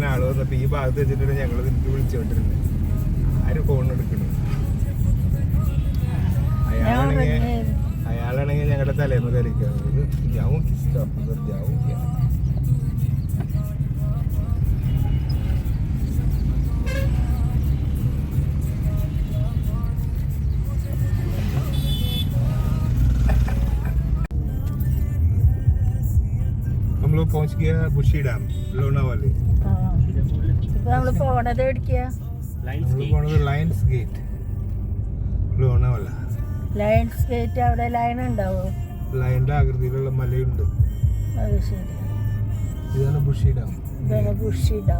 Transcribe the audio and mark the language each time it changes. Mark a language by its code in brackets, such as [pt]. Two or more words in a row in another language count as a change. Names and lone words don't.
[ml] വന്നപ്പോ ഈ ഭാഗത്ത് വെച്ചിട്ട് ഞങ്ങൾ നിനക്ക് വിളിച്ചോണ്ടിരുന്നത്. ആര് ഫോൺ എടുക്കണം? അയാളാണെങ്കിൽ ഞങ്ങളുടെ തലേന്ന് കളിക്കുന്നത് ജാവും ജാവും. [hi] हम लोग पहुंच गया बुशी डैम लोनावाले. [ml] ഇപ്പൊ നമ്മള് പോണത് എവിടേക്കാ? ലയൺസ് ഗേറ്റ് ലോനാവാല. ലയൺസ് ഗേറ്റ് അവിടെ ലൈൻ ഉണ്ടാവോ? ലയന്റെ ആകൃതിയിലുള്ള മലയുണ്ട്. അത് ശരി. ഇതാണ് ബുഷി ഡാം. ഇതാണ് ബുഷി ഡാം.